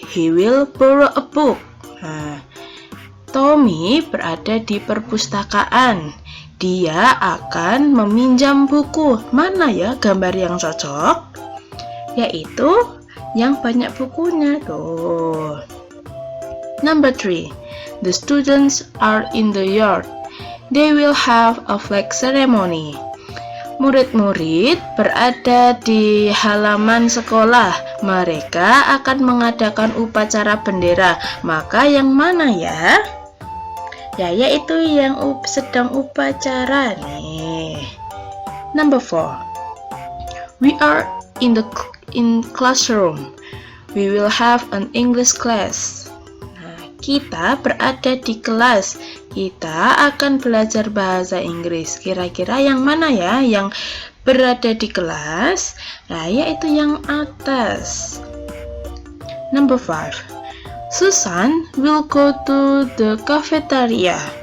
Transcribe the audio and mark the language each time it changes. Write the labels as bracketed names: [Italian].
[English] He will borrow a book. [Indonesian] Nah, Tommy berada di perpustakaan. Dia akan meminjam buku. Mana ya gambar yang cocok? Yaitu yang banyak bukunya tuh. [English] Number 3. The students are in the yard. They will have a flag ceremony. [Indonesian] Murid-murid berada di halaman sekolah. Mereka akan mengadakan upacara bendera. Maka yang mana ya? Ya, yaitu yang sedang upacara nih. [English] Number 4. We are in classroom. We will have an English class. [Indonesian] Nah, kita berada di kelas. Kita akan belajar bahasa Inggris. Kira-kira yang mana ya yang berada di kelas? Nah, yaitu yang atas. [English] Number 5. Susan will go to the cafeteria.